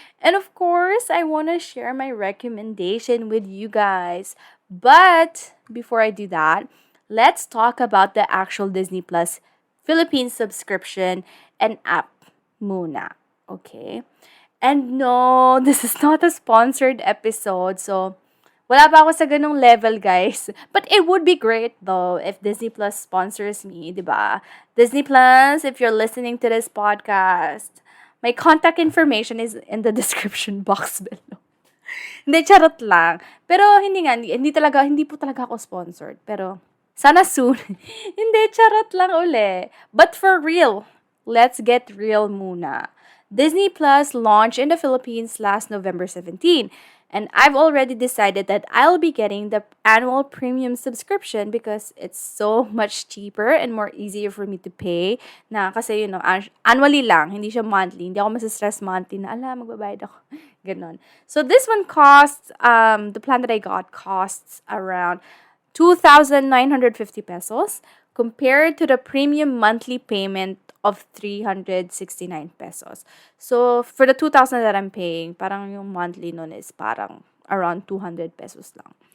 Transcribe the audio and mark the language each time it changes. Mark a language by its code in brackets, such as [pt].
[en] And of course, I want to share my recommendation with you guys. But before I do that, let's talk about the actual Disney Plus Philippines subscription and app muna. Okay? And no, this is not a sponsored episode. [tl] So, wala pa ako sa ganung level, guys. [en] But it would be great, though, if Disney Plus sponsors me, [tl] di ba? [en] Disney Plus, if you're listening to this podcast, my contact information is in the description box below. [tl] Hindi, charot lang. Pero hindi po talaga ako sponsored. Pero, sana soon. Hindi, charot lang uli. [en] But for real, let's get real muna. Disney Plus launched in the Philippines last November 17. And I've already decided that I'll be getting the annual premium subscription because it's so much cheaper and more easier for me to pay. [tl] Na kasi, annually lang, hindi siya monthly. Hindi ako masistress monthly na, magbabayad ako. Ganon. [en] So this one costs, the plan that I got costs around 2,950 pesos compared to the premium monthly payment of 369 pesos. So, for the 2,000 that I'm paying, [tl] parang yung monthly nun [en] is [tl] parang [en] around 200 pesos lang.